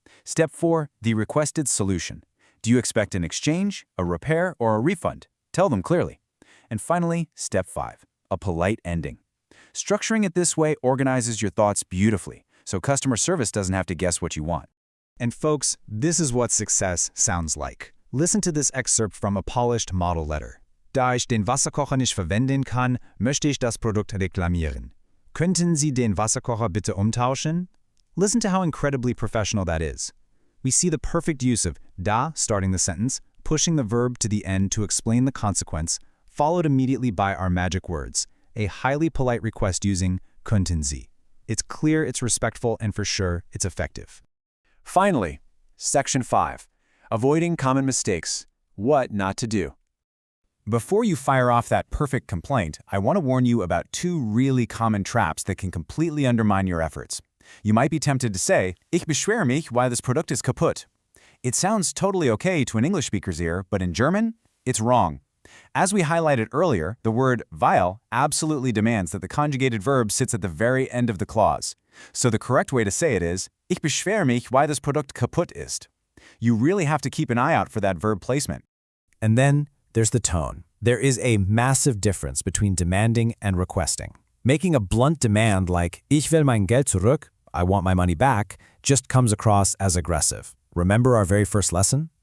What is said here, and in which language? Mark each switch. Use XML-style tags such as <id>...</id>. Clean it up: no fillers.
<en>Step 4, the requested solution. Do you expect an exchange, a repair, or a refund? Tell them clearly. And finally, Step 5, a polite ending. Structuring it this way organizes your thoughts beautifully, so customer service doesn't have to guess what you want. And folks, this is what success sounds like. Listen to this excerpt from a polished model letter.</en> <de>Da ich den Wasserkocher nicht verwenden kann, möchte ich das Produkt reklamieren. Könnten Sie den Wasserkocher bitte umtauschen?</de> <en>Listen to how incredibly professional that is. We see the perfect use of da starting the sentence, pushing the verb to the end to explain the consequence, followed immediately by our magic words, a highly polite request using Könnten Sie. It's clear, it's respectful, and for sure, it's effective. Finally, Section 5, avoiding common mistakes. What not to do. Before you fire off that perfect complaint, I want to warn you about 2 really common traps that can completely undermine your efforts. You might be tempted to say,</en> <de>Ich beschwere mich, weil das Produkt ist kaputt.</de> <en>It sounds totally okay to an English speaker's ear, but in German, it's wrong. As we highlighted earlier, the word weil absolutely demands that the conjugated verb sits at the very end of the clause. So the correct way to say it is,</en> <de>Ich beschwere mich, weil das Produkt kaputt ist.</de> <en>You really have to keep an eye out for that verb placement. And then there's the tone. There is a massive difference between demanding and requesting. Making a blunt demand like,</en> <de>Ich will mein Geld zurück,</de> <en>I want my money back, just comes across as aggressive. Remember our very first lesson?</en>